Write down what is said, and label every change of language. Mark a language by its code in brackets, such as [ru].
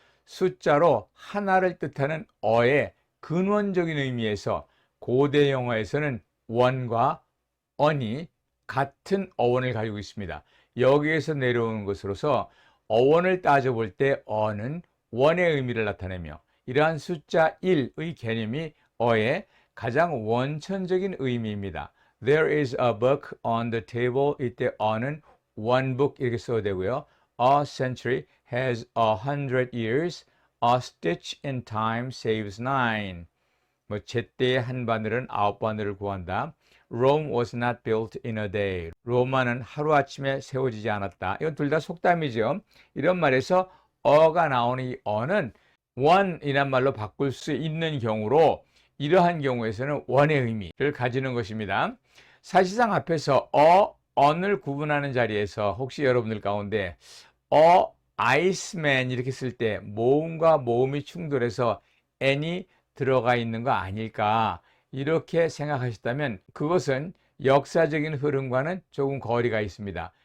[ko] 숫자로 하나를 뜻하는 어의 근원적인 의미에서 고대 영어에서는 one과 on이 같은 어원을 가지고 있습니다. 여기에서 내려오는 것으로서 어원을 따져볼 때 어는 원의 의미를 나타내며 이러한 숫자 1의 개념이 어의 가장 원천적인 의미입니다. [en] There is a book on the table. [ko] 이때 어는 one book 이렇게 써도 되고요. [en] A century has 100 years. A stitch in time saves 9. [ko] 제때의 한 바늘은 9바늘을 구한다. [en] Rome was not built in a day. [ko] 로마는 하루아침에 세워지지 않았다. 이건 둘 다 속담이죠. 이런 말에서 어가 나오는 이 어는 one이란 말로 바꿀 수 있는 경우로 이러한 경우에서는 원의 의미를 가지는 것입니다. 사실상 앞에서 on을 구분하는 자리에서 혹시 여러분들 가운데 iceman 이렇게 쓸 때 모음과 모음이 충돌해서 n이 들어가 있는 거 아닐까 이렇게 생각하셨다면 그것은 역사적인 흐름과는 조금 거리가 있습니다.